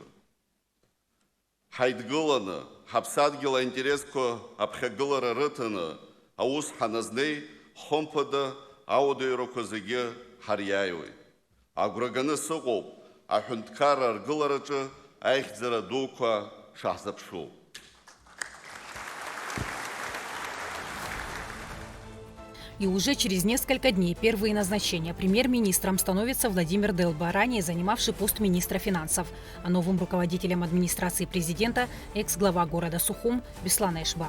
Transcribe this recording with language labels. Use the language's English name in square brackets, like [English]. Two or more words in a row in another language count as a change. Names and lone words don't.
[Abkhazian] Ҳаидгыланы, ҳаԥсадгьыл аинтересқәа аԥхьагылара рыҭаны, аус ҳаназнеи хымԥада ауадаҩрақәа зегьы ҳариааиуеит. Агәра ганы сыҟоуп аҳәынҭқарра аргылараҿы аихьӡара дуқәа шаҳзыԥшу. [Russian] И уже через несколько дней первые назначения премьер-министром становится Владимир Делба, ранее занимавший пост министра финансов. А новым руководителем администрации президента – экс-глава города Сухум Беслан Эшба.